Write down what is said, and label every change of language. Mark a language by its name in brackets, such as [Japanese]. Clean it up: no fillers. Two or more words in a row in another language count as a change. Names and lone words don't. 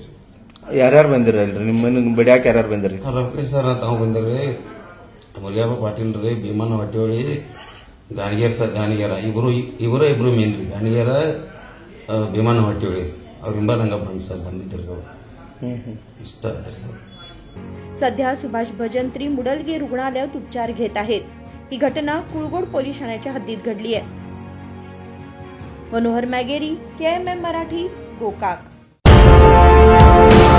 [Kannada] ಯಾರ್ಯಾರು ಬಂದಿರಲ್ರಿ ನಿಮ್ಮ ಬಡ್ಯಾಕ ಯಾರ್ಯಾರು ಬಂದಿರಿ ರಮೇಶ್ ಸರ್ ತಾವು ಬಂದಿರಿ ಮುರಿಯಪ್ಪ ಪಾಟೀಲ್ ರೀ ಭೀಮಣ್ಣ ಹಟ್ಟಿಹೊಳಿ ಗಾಣಿಗೇರ್ ಸರ್ ಗಾಣಿಗೇರ ಇಬ್ಬರು ಮೇನ್ ರೀ ಗಾಣಿಗೇರ ಭೀಮಣ್ಣ ಹಟ್ಟಿಹೊಳಿ ಅವ್ರಿಂದ ನಂಗೆ ಬಂದಿದ್ರಿ ಅವ್ರು ಇಷ್ಟ ಆಯ್ತು सर। [Marathi] सध्या सुभाष भजंत्री मुडलगे रुग्णालयात उपचार घेत आहेत। ही घटना कुळगोड पोलीस ठाण्याच्या हद्दीत घडली आहे। मनोहर मॅगेरी, KMM मराठी, गोकाक।